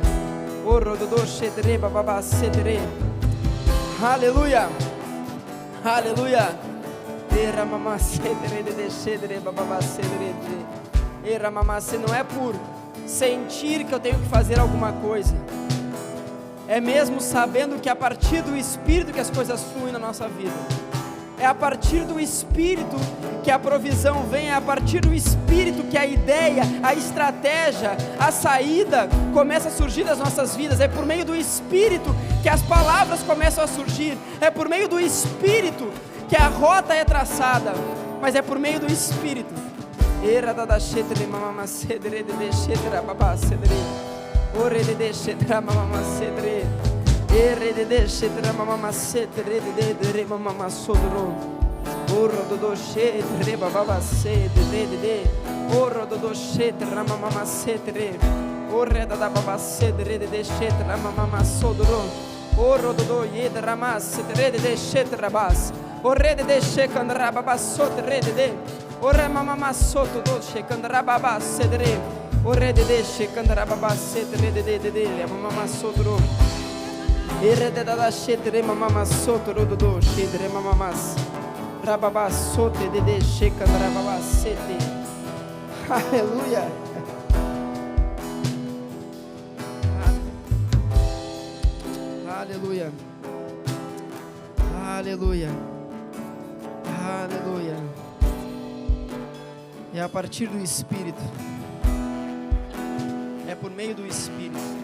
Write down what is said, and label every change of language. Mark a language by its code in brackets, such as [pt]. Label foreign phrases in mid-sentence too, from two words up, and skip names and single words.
[pt] Oro do shetere baba setere. Aleluia. Aleluia. Era mama setere de shetere baba setere. Era mama se não é por sentir que eu tenho que fazer alguma coisa. É mesmo sabendo que a partir do Espírito que as coisas fluem na nossa vida. É a partir do Espírito que a provisão vem, é a partir do Espírito que a ideia, a estratégia, a saída começa a surgir das nossas vidas. É por meio do Espírito que as palavras começam a surgir. É por meio do Espírito que a rota é traçada. Mas é por meio do Espírito. Mama setere de mama sodro. Oro do shetere baba setere de. Oro do shetere mama setere. Ore da baba setere de shetere mama sodro. Oro do yedra mas setere de shetere bas. Ore de shekandra baba sotere de. Ore mama soto do shekandra baba setere. Ore de shekandra baba setere de mama sodro. Eredada shetere mama soto rodo shetere mama rababa sote de shekandra baba sete. Aleluia. Aleluia. Aleluia. Aleluia. É a partir do Espírito. É por meio do Espírito.